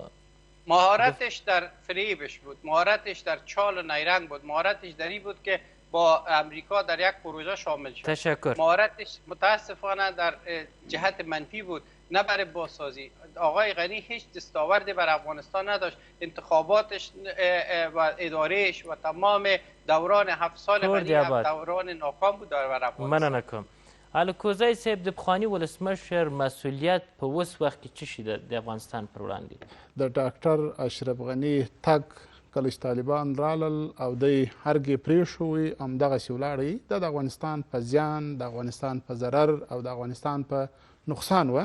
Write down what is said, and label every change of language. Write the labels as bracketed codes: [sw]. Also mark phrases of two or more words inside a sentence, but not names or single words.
[fa] مهارتش در فریبش بود، مهارتش در چال و نیرنگ بود، مهارتش در این بود که با امریکا در یک پروژه شامل شد. تشکر. مهارتش متاسفانه در جهت منفی بود، نه برای بازسازی. آقای غنی هیچ دستاوردی بر افغانستان نداشت. انتخاباتش و ادارهش و تمام دوران 7 سال غنی دوران ناکام بود بر افغانستان. [ps] مننه کوم. الکوزی صاحب، د پخواني ولسمشر مسؤلیت په اوس وخت کې څه شي د افغانستان پر وړاندې؟ د ډاکټر اشرف غني تګ کله چې طالبان رالل او دی هرګې پرېښوي همدغسې ولاړی، دا د افغانستان په زیان، د افغانستان په ضرر او د افغانستان په نقصان وه.